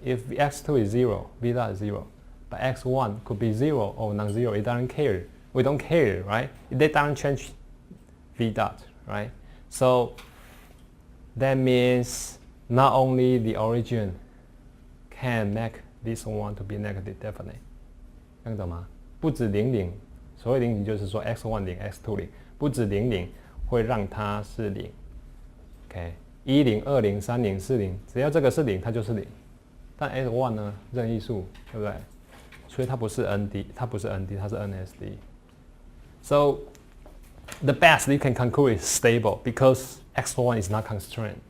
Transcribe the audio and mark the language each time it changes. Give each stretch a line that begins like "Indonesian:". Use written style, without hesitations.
English: If x2 is 0, V dot is 0. But x1 could be 0 or non-zero. It doesn't care. We don't care, right? They don't change V dot, right? So that means not only the origin can make this one to be negative definite.
Chinese: 听得懂吗？不止00，所谓00就是说 x1 0 x2 0，不止00会让它是0。 OK， 10 20 30 40，只要这个是0，它就是0。但 x1 呢，任意数，对不对？所以它不是 ND， 它不是 ND， 它是 NSD。
English: So the best you can conclude is stable because x1 is not constrained.